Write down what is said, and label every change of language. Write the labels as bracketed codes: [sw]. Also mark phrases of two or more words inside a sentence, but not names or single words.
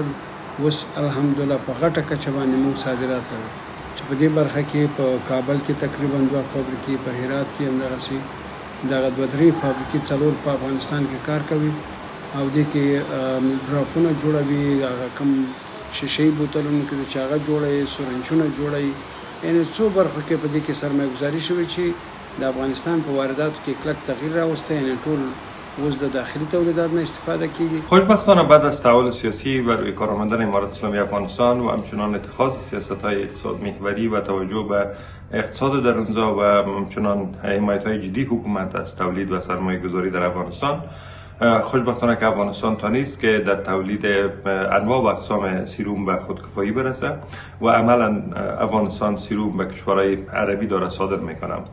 [ps] اوس الحمدلله په غټه کچه باندې موږ صادرات لرو چې په دې برخه کې په کابل کې تقریبا 2 فابریکې، په هرات کې همدغسې دغه 2-3 فابریکې 4 په افغانستان کې کار کوي او دې کې ډراپونه جوړوي، هغه کم شیشې بوتلونو کې چې هغه جوړوي، سرنجونه جوړوي. یعنې څو برخو کې په دې کې سرمایه‌ګذاري شوې چې د افغانستان په وارداتو کې کلک تغییر راوستی. یعنې ټول اوس د داخلي تولیدات نه استفاده کیږي. [fa] خوشبختانه بعد از تحول سیاسی و روی کار آمدن امارات اسلامی افغانستان و همچنان اتخاذ سیاست‌های اقتصاد محوری و توجه به اقتصاد درونزا و همچنان حمایت‌های جدی حکومت از تولید و سرمایه‌گذاری در افغانستان، خوشبختانه که افغانستان تانست که در تولید انواع و اقسام سیروم به خودکفایی برسه و عملا افغانستان سیروم به کشورهای عربی داره صادر میکنه.